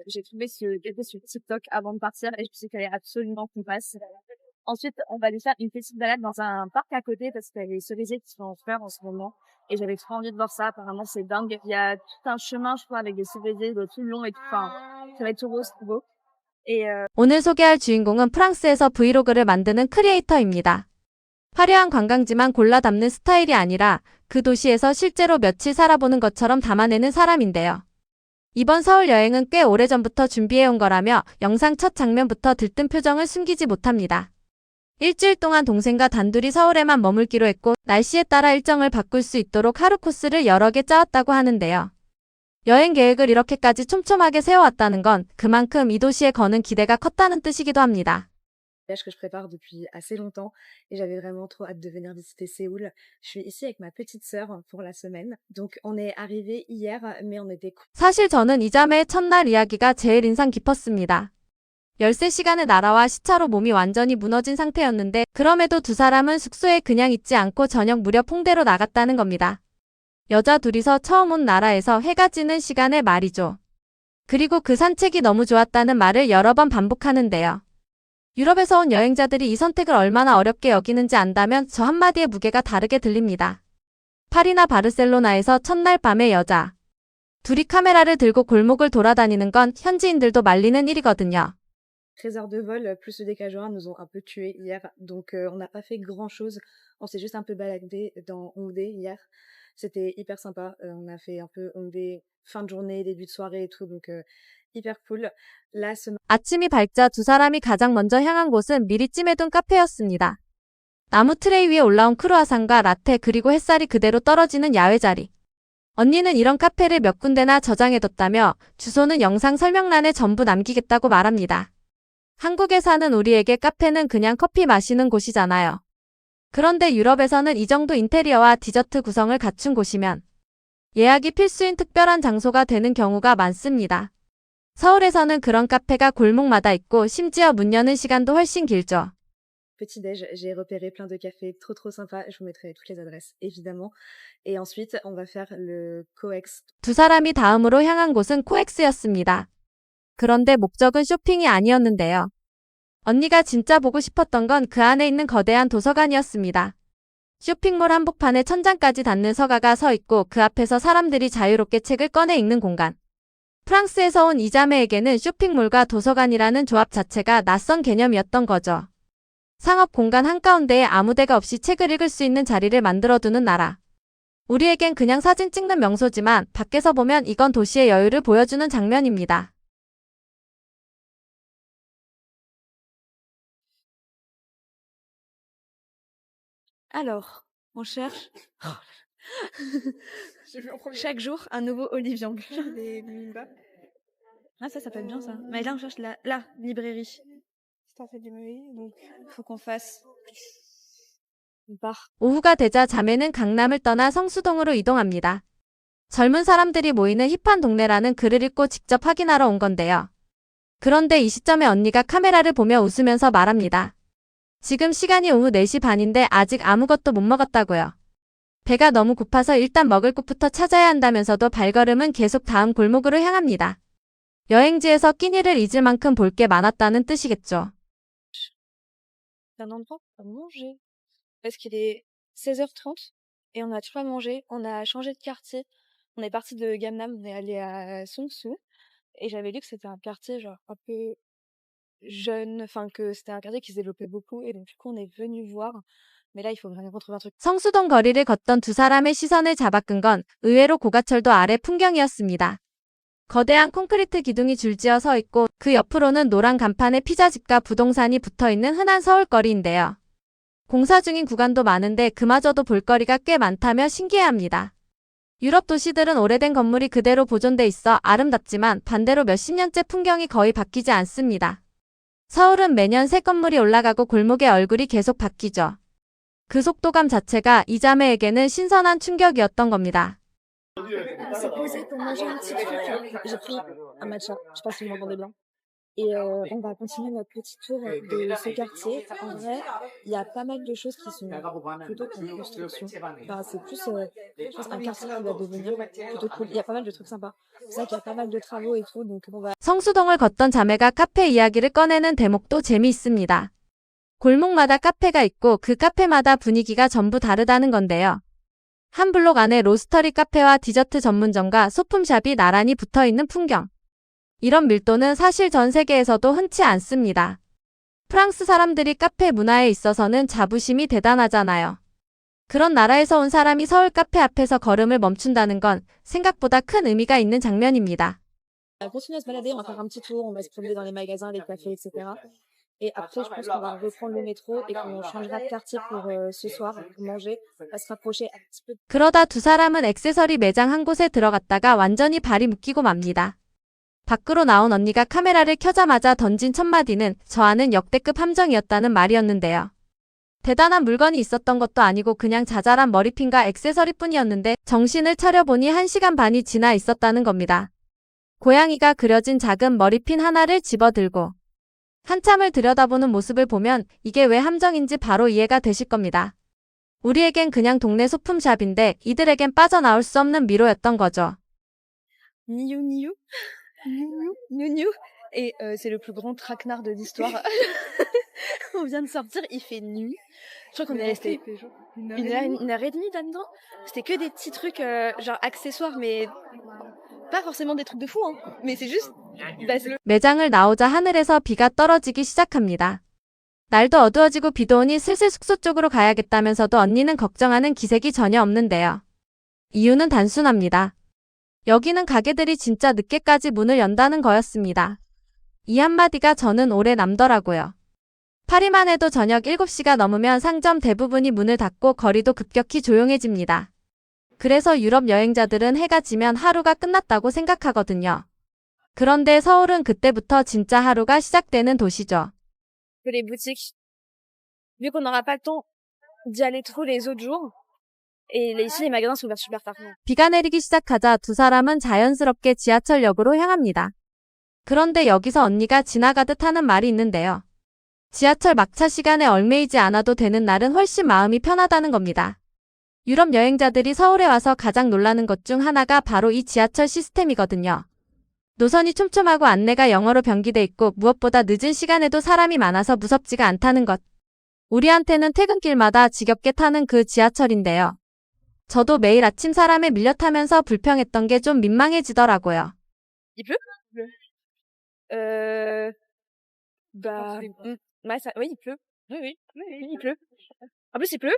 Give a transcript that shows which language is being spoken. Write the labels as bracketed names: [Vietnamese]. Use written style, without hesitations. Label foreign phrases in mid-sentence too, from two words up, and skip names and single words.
[French] J'ai trouvé ce café sur TikTok avant de partir et je me suis dit qu'il fallait absolument qu'on passe. Ensuite, on va aller faire une petite balade dans un parc à côté parce qu'il y a les cerisiers qui sont en fleurs en ce moment. Et j'avais trop envie de voir ça. Apparemment, c'est dingue. Il y a tout un chemin, je crois, avec des cerisiers tout le long et tout. Enfin, ça va être tout rose, tout beau. [Korean] 오늘 소개할 주인공은 프랑스에서 브이로그를 만드는 크리에이터입니다. 화려한 관광지만 골라 담는 스타일이 아니라 그 도시에서 실제로 며칠 살아보는 것처럼 담아내는 사람인데요. 이번 서울 여행은 꽤 오래전부터 준비해온 거라며 영상 첫 장면부터 들뜬 표정을 숨기지 못합니다. 일주일 동안 동생과 단둘이 서울에만 머물기로 했고 날씨에 따라 일정을 바꿀 수 있도록 하루 코스를 여러 개 짜왔다고 하는데요. 여행 계획을 이렇게까지 촘촘하게 세워왔다는 건 그만큼 이 도시에 거는 기대가 컸다는 뜻이기도 합니다. [French] Que je prépare depuis assez longtemps et j'avais vraiment trop hâte de venir visiter Séoul. Je suis ici avec ma petite sœur pour la semaine. Donc on est arrivé hier mais on était [Korean] 사실 저는 이 자매의 첫날 이야기가 제일 인상 깊었습니다. 13시간의 나라와 시차로 몸이 완전히 무너진 상태였는데 그럼에도 두 사람은 숙소에 그냥 있지 않고 저녁 무렵 홍대로 나갔다는 겁니다. 여자 둘이서 처음 온 나라에서 해가 지는 시간에 말이죠. 그리고 그 산책이 너무 좋았다는 말을 여러 번 반복하는데요. 유럽에서 온 여행자들이 이 선택을 얼마나 어렵게 여기는지 안다면 저 한마디의 무게가 다르게 들립니다. 파리나 바르셀로나에서 첫날 밤의 여자. 둘이 카메라를 들고 골목을 돌아다니는 건 현지인들도 말리는 일이거든요. [French] 13 heures de vol plus le décalage horaire nous ont un peu tués hier. Donc on n'a pas fait grand chose. On s'est juste un peu baladé dans Hongdae hier. C'était hyper sympa. On a fait un peu Hongdae fin de journée, début de soirée et tout. Donc hyper cool. La semaine [Korean] 아침이 밝자 두 사람이 가장 먼저 향한 곳은 미리 찜해둔 카페였습니다. 나무 트레이 위에 올라온 크루아상과 라테 그리고 햇살이 그대로 떨어지는 야외 자리. 언니는 이런 카페를 몇 군데나 저장해뒀다며 주소는 영상 설명란에 전부 남기겠다고 말합니다. 한국에 사는 우리에게 카페는 그냥 커피 마시는 곳이잖아요. 그런데 유럽에서는 이 정도 인테리어와 디저트 구성을 갖춘 곳이면 예약이 필수인 특별한 장소가 되는 경우가 많습니다. 서울에서는 그런 카페가 골목마다 있고 심지어 문 여는 시간도 훨씬 길죠. [French] petit-déj, j'ai repéré plein de cafés trop sympas. Je vous mettrai toutes les adresses évidemment. Et ensuite, on va faire le COEX. [Korean] 두 사람이 다음으로 향한 곳은 코엑스였습니다. 그런데 목적은 쇼핑이 아니었는데요. 언니가 진짜 보고 싶었던 건 그 안에 있는 거대한 도서관이었습니다. 쇼핑몰 한복판에 천장까지 닿는 서가가 서 있고 그 앞에서 사람들이 자유롭게 책을 꺼내 읽는 공간. 프랑스에서 온 이 자매에게는 쇼핑몰과 도서관이라는 조합 자체가 낯선 개념이었던 거죠. 상업 공간 한가운데에 아무 데가 없이 책을 읽을 수 있는 자리를 만들어두는 나라. 우리에겐 그냥 사진 찍는 명소지만 밖에서 보면 이건 도시의 여유를 보여주는 장면입니다. [French] Alors, on cherche chaque jour un nouveau Olivier. Des bibimbap. Ah ça peut être bien ça. Mais là on cherche la librairie. Ça fait du bruit, donc Faut qu'on fasse une part. [Korean] 오후가 되자 자매는 강남을 떠나 성수동으로 이동합니다. 젊은 사람들이 모이는 힙한 동네라는 글을 읽고 직접 확인하러 온 건데요. 그런데 이 시점에 언니가 카메라를 보며 웃으면서 말합니다. 지금 시간이 오후 4시 반인데 아직 아무것도 못 먹었다고요. 배가 너무 고파서 일단 먹을 곳부터 찾아야 한다면서도 발걸음은 계속 다음 골목으로 향합니다. 여행지에서 끼니를 잊을 만큼 볼 게 많았다는 뜻이겠죠. [French] C'est un endroit pour manger. Parce qu'il est 16h30 et on a toujours pas mangé. On a changé de quartier. On est parti de Gangnam, on est allé à Songsu. Et j'avais lu que c'était un quartier genre un peu jeune, enfin que c'était un quartier qui se développait beaucoup. Et donc du coup on est venu voir. Mais là il faut vraiment trouver un truc. [Korean] 성수동 거리를 걷던 두 사람의 시선을 잡아끈 건 의외로 고가철도 아래 풍경이었습니다. 거대한 콘크리트 기둥이 줄지어 서 있고 그 옆으로는 노란 간판에 피자집과 부동산이 붙어있는 흔한 서울거리인데요. 공사 중인 구간도 많은데 그마저도 볼거리가 꽤 많다며 신기해합니다. 유럽 도시들은 오래된 건물이 그대로 보존돼 있어 아름답지만 반대로 몇십 년째 풍경이 거의 바뀌지 않습니다. 서울은 매년 새 건물이 올라가고 골목의 얼굴이 계속 바뀌죠. 그 속도감 자체가 이 자매에게는 신선한 충격이었던 겁니다. [French] on s'est posé pour manger un petit truc. J'ai pris un matcha, je sais pas si vous m'entendez bien. Et on va continuer notre petit tour de ce quartier. En vrai, il y a pas mal de choses qui sont plutôt en construction. Enfin, c'est plus, je pense, un quartier qui va devenir plutôt cool. Il y a pas mal de trucs sympas. C'est vrai qu'il y a pas mal de travaux et tout, donc on va [Korean] 성수동을 걷던 자매가 카페 이야기를 꺼내는 대목도 재미있습니다. 골목마다 카페가 있고 그 카페마다 분위기가 전부 다르다는 건데요. 한 블록 안에 로스터리 카페와 디저트 전문점과 소품샵이 나란히 붙어있는 풍경. 이런 밀도는 사실 전 세계에서도 흔치 않습니다. 프랑스 사람들이 카페 문화에 있어서는 자부심이 대단하잖아요. 그런 나라에서 온 사람이 서울 카페 앞에서 걸음을 멈춘다는 건 생각보다 큰 의미가 있는 장면입니다. [French] On va continuer à se balader, on va faire un petit tour, on va se promener dans les magasins, les cafés, etc. Et après, je pense qu'on va reprendre le métro et qu'on changera de quartier pour ce soir, pour manger. On va se rapprocher un petit peu. [Korean] 그러다 두 사람은 액세서리 매장 한 곳에 들어갔다가 완전히 발이 묶이고 맙니다. 밖으로 나온 언니가 카메라를 켜자마자 던진 첫 마디는 저하는 역대급 함정이었다는 말이었는데요. 대단한 물건이 있었던 것도 아니고 그냥 자잘한 머리핀과 액세서리뿐이었는데 정신을 차려보니 1시간 반이 지나 있었다는 겁니다. 고양이가 그려진 작은 머리핀 하나를 집어들고 한참을 들여다보는 모습을 보면 이게 왜 함정인지 바로 이해가 되실 겁니다. 우리에겐 그냥 동네 소품샵인데 이들에겐 빠져나올 수 없는 미로였던 거죠. Niou Niou. Niou Niou Niou. [French] Et c'est le plus grand traquenard de l'histoire. On vient de sortir, il fait nuit. Je crois qu'on est resté une heure et demie là-dedans. C'était que des petits trucs genre accessoires, mais pas forcément des trucs de fou, hein. Mais c'est juste... [Korean] 매장을 나오자 하늘에서 비가 떨어지기 시작합니다. 날도 어두워지고 비도 오니 슬슬 숙소 쪽으로 가야겠다면서도 언니는 걱정하는 기색이 전혀 없는데요. 이유는 단순합니다. 여기는 가게들이 진짜 늦게까지 문을 연다는 거였습니다. 이 한마디가 저는 오래 남더라고요. 파리만 해도 저녁 7시가 넘으면 상점 대부분이 문을 닫고 거리도 급격히 조용해집니다. 그래서 유럽 여행자들은 해가 지면 하루가 끝났다고 생각하거든요. 그런데 서울은 그때부터 진짜 하루가 시작되는 도시죠. [French] Les boutiques, vu qu'on n'aura pas le temps d'y aller trop les autres jours, et ici les magasins sont ouverts super tard. [Korean] 비가 내리기 시작하자 두 사람은 자연스럽게 지하철역으로 향합니다. 그런데 여기서 언니가 지나가듯 하는 말이 있는데요. 지하철 막차 시간에 얽매이지 않아도 되는 날은 훨씬 마음이 편하다는 겁니다. 유럽 여행자들이 서울에 와서 가장 놀라는 것 중 하나가 바로 이 지하철 시스템이거든요. 노선이 촘촘하고 안내가 영어로 병기돼 있고 무엇보다 늦은 시간에도 사람이 많아서 무섭지가 않다는 것. 우리한테는 퇴근길마다 지겹게 타는 그 지하철인데요. 저도 매일 아침 사람에 밀려 타면서 불평했던 게 좀 민망해지더라고요. [French] Il pleut? Bah, ouais, ça, oui, il pleut. Oui, il pleut. En plus, il pleut.